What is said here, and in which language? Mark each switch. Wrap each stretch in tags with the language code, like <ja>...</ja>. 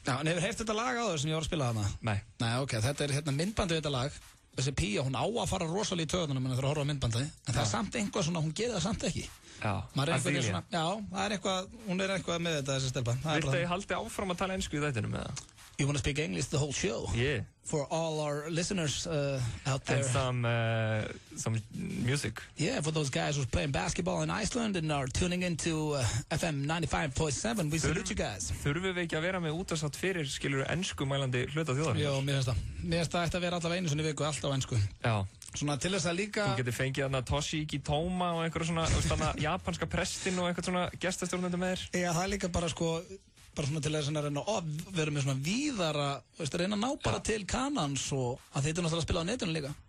<is>Já, en hefur heyrt þetta lag áður sem ég var að spila hana? Nei. Nei, ok, þetta myndbandið þetta lag. Þessi pía, hún á að fara rosalega í töðunum þegar að horfa á myndbandið, en það er samt einhvað svona, hún gerir það samt ekki. Já, það er eitthvað, hún er eitthvað með þetta þessi stelpa. Viltu að ég haldi áfram að tala ensku í þættinum með það?</is> <en>You want to speak English the whole show? Yeah. For all our listeners out there. And some music. Yeah, for those guys who's playing basketball in Iceland and are tuning into FM 95.7, we salute you guys.</en> <is>Þurfum við ekki að vera með útvarpsþátt fyrir, skilur, ensku mælandi hluta þjóðarinnar? Jó, mér finnst það. Mér finnst það ætti að vera allavega einu sinni í viku, alltaf á ensku. Já. Svona til þess að líka... Þú getur fengið þarna Toshiki Toma og einhverja svona, þarna japanska prestin og einhvern svona gestastjórnendur með þér. Já, það er líka bara sko... bara svona til þess að reyna að vera með svona víðara, reyna að ná bara til kanans og að þetta er náttúrulega að spila á netinu líka.</is>